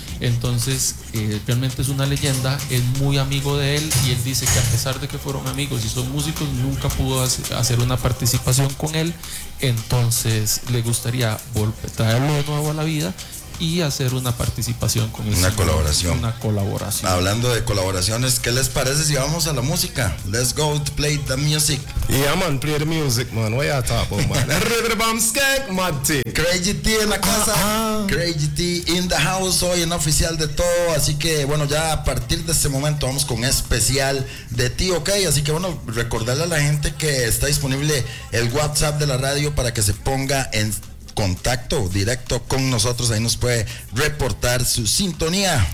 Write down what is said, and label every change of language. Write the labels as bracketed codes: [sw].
[es] Entonces, realmente es una leyenda, es muy amigo de él y él dice que a pesar de que fueron amigos y son músicos, nunca pudo hacer una participación con él. Entonces, le gustaría traerlo de nuevo a la vida y hacer una participación con él. Una colaboración. Una colaboración. Hablando de colaboraciones, ¿qué les parece si vamos a la música? [en] Let's go to play the music. Yeah, man, play the music, man. What you talking about, man? Rebamskek, Mati. [es] Crazy T en la casa. [en] Crazy T in the house, [es] hoy en Oficial de Todo. Así que, bueno, ya a partir de este momento vamos con especial de ti, ¿ok? Así que, bueno, recordarle a la gente que está disponible el WhatsApp de la radio para que se ponga en contacto directo con nosotros, ahí nos puede reportar su sintonía.